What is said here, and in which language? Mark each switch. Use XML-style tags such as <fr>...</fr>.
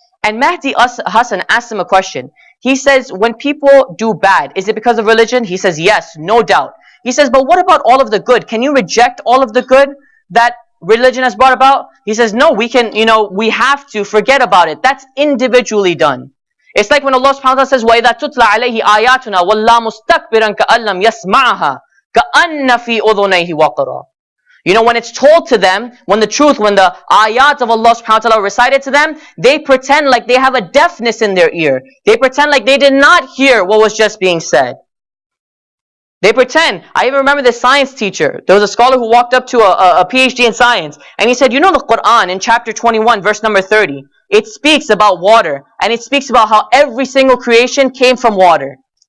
<en>And Mahdi Hassan asked him a question. He says, when people do bad, is it because of religion? He says, yes, no doubt. He says, but what about all of the good? Can you reject all of the good that religion has brought about? He says, no, we have to forget about it. That's individually done. It's like when Allah subhanahu wa ta'ala says,</en> <ar>وَإِذَا تُتْلَى عَلَيْهِ آيَاتُنَا وَاللَّا مُسْتَكْبِرًا كَأَن لَّمْ يَسْمَعْهَا كَأَنَّ فِي أُذُنَيْهِ وَقْرًا.</ar> <en>You know, when it's told to them, when the ayat of Allah subhanahu wa ta'ala recited to them, they pretend like they have a deafness in their ear. They pretend like they did not hear what was just being said. They pretend. I even remember this science teacher. There was a scholar who walked up to a PhD in science, and he said, you know, the Quran in chapter 21, verse number 30, it speaks about water, and it speaks about how every single creation came from water.</en>